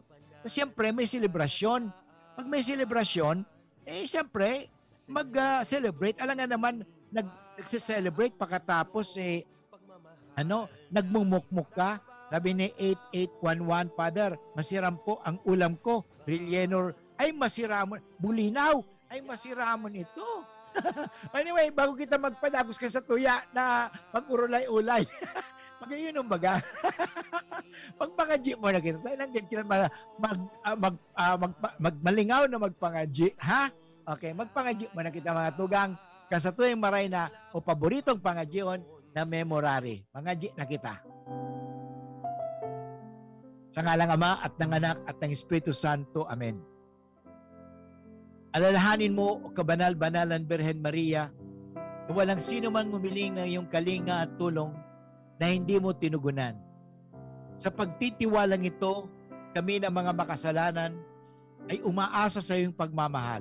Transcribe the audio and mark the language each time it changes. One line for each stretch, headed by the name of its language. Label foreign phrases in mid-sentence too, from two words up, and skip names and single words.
Filipino: So, siyempre, may selebrasyon. Pag may selebrasyon, siyempre, mag-celebrate. Alam nga naman, nagse-celebrate pagkatapos, nagmumukmuk ka. Sabi ni 8811, Father,
Bikol: masiram po ang ulam ko. Rillenor, ay masiramon. Bulinaw, ay masiramon ito. Anyway, bago kita magpadagos ka sa tuya na mag-urulay-ulay, mag-iinom baga. Magpangaji mo na kita. Nandiyan kita magmalingaw na magpangaji. Ha? Okay, magpangaji mo na kita mga tugang. Kasatuing maray na o paboritong pangajion na memorare. Pangaji na kita.
Filipino: Sa ngalang Ama at ng Anak at ng Espiritu Santo. Amen. Alalahanin mo, o kabanal-banalan Birhen Maria, na walang sino man humiling ng iyong kalinga at tulong na hindi mo tinugunan. Sa pagtitiwalang ito, kami na mga makasalanan ay umaasa sa iyong pagmamahal.